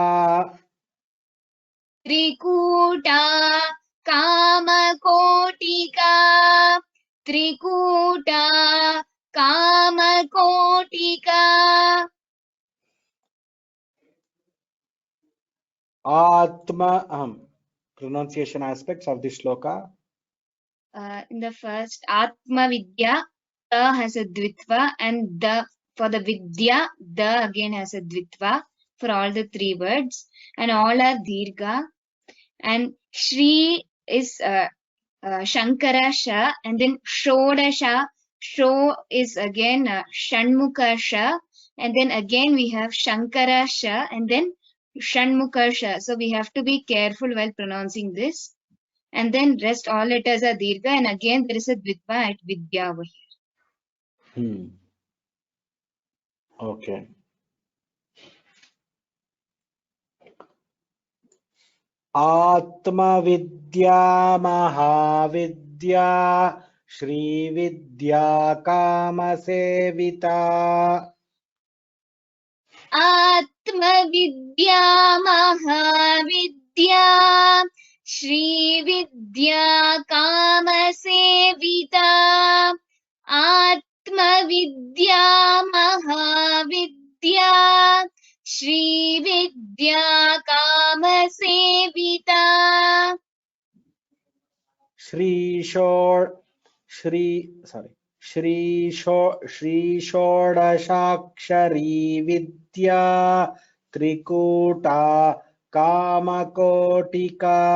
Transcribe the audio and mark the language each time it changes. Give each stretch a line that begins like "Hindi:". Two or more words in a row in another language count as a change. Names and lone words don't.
Sanskrit: त्रिकूटा कामकोटिका त्रिकूटा कामकोटिका.
English: Atma pronunciation aspects of this shloka. In the first
Sanskrit: Atma Vidya,
English: the has a dvitva, and the for the Vidya, the again has a dvitva for all the three words, and all are dirgha. And Shri is Shankara Sha, and then Shodasha. Sho is again Shanmukha Sha, and then again we have Shankara Sha, and then Shanmukha Sha. So we have to be careful while pronouncing this. And then rest all letters are dirgha, and again there is a dvitva at Vidya over here. Okay.
Sanskrit: आत्मविद्या महाविद्या श्रीविद्या कामसेविता. आत्मविद्या महाविद्या श्रीविद्या कामसेविता. आत्मविद्या महाविद्या श्रीविद्या कामसेविता. श्रीषोडशाक्षरी विद्या त्रिकूटा कामकोटिका.